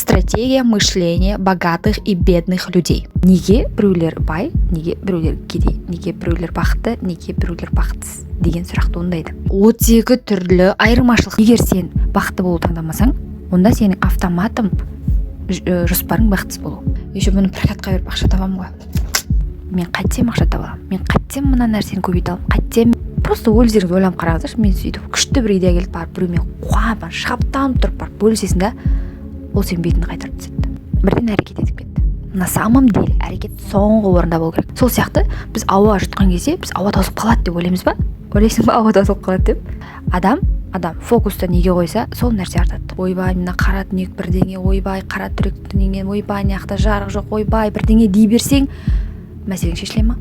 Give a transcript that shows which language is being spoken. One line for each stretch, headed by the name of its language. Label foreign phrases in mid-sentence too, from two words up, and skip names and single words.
Russian: Стратегия мышления богатых и бедных людей.
Kazakh: Неге біреулер бай, неге біреулер кедей, неге біреулер бақытты, неге біреулер бақытсыз деген сұрақ туындайды. 32 түрлі айырмашылық. Егер сен бақытты болу таңдамасаң, онда сенің автоматом жоспарың бақытсыз болу. Еще бұны прокатқа беріп ақша табамын ғой. Мен қайтсем ақша таба аламын. Мен қайтсем мына нәрсені көбейте аламын. Қайтсем просто өздеріңіз ойланып қараңыздаршы. Мен сөйтіп күшті бір идея келіп барып біреумен қуап шаптанып тұрып барып бөлісесің да, ол сенің бетіңді қайтарып тастайды. Бірден әрекет етіп кетті.
Russian: На самом деле
Kazakh: әрекет соңғы орында болу керек. Сол сияқты біз ауа жұтқан кезде біз ауа тосып қалады деп ойлаймыз ба? Ойлайсың ба ауа тосып қалады деп? Адам фокусты неге қойса, сол нәрсе артады. Ойбай, мына қара түнек бірдеңе, ойбай, қара түрек түнеген, ойбай, мынаяқта жарық жоқ, ойбай, бірдеңе дей берсең, мәселең шешіле ма?